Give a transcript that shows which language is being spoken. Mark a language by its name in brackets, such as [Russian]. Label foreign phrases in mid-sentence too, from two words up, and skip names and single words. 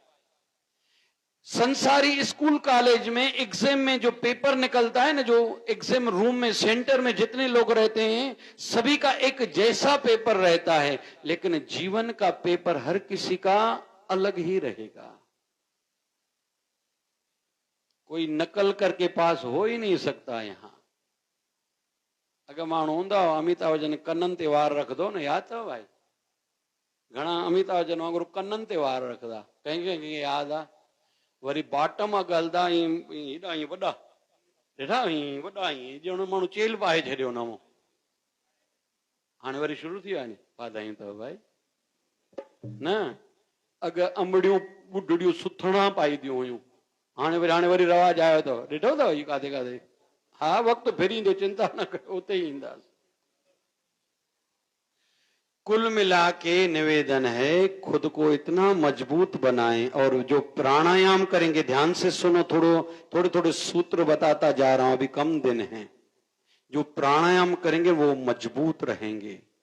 [Hindi] संसारी स्कूल कॉलेज में एग्जाम में जो पेपर निकलता है ना, जो एग्जाम रूम में सेंटर में जितने लोग रहते हैं सभी का एक जैसा पेपर रहता है, लेकिन जीवन का पेपर हर किसी का अलग ही रहेगा। कोई नकल करके पास हो ही नहीं सकता। यहां अगर [Sindhi] माण्हू हूंदा अमिताभ बच्चन कननि ते वार रख दो ना, याद अथव भाई? घणा अमिताभ बच्चन वांगुरु कननि ते वार रखदा, कंहिंखे याद आहे? वरी बाटम गलदा हेॾा ईअं वॾा ॾिठा, वॾा ॼण माण्हू चेल पाए छॾियो नमो। हाणे वरी शुरू थी विया आहिनि वाधायूं अथव भाई न। अॻ अंबड़ियूं ॿुढड़ियूं सुथणा पाईंदियूं हुयूं, हाणे वरी रवाज आयो अथव। ॾिठो अथव इहो काथे काथे? हा, वक़्तु फिरींदो, चिंता न कयो, उते ही ईंदासीं। [Hindi] कुल मिला के निवेदन है, खुद को इतना मजबूत बनाएं। और जो प्राणायाम करेंगे, ध्यान से सुनो, थोड़े थोड़े सूत्र बताता जा रहा हूं, अभी कम दिन हैं। जो प्राणायाम करेंगे वो मजबूत रहेंगे।